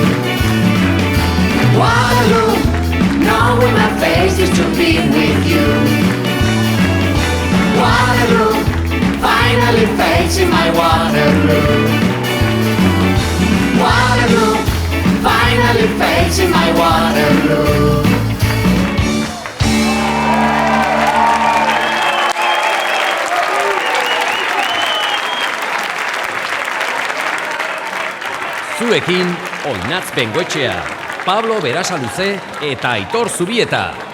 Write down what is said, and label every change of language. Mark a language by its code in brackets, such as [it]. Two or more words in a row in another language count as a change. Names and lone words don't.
[en] Waterloo, knowing my face is to be with you. Waterloo, finally facing my Waterloo. Waterloo, finally facing my Waterloo. [eu] Zuekin, Oinatz Bengoetxea, Pablo Berasaluze eta Aitor Zubieta.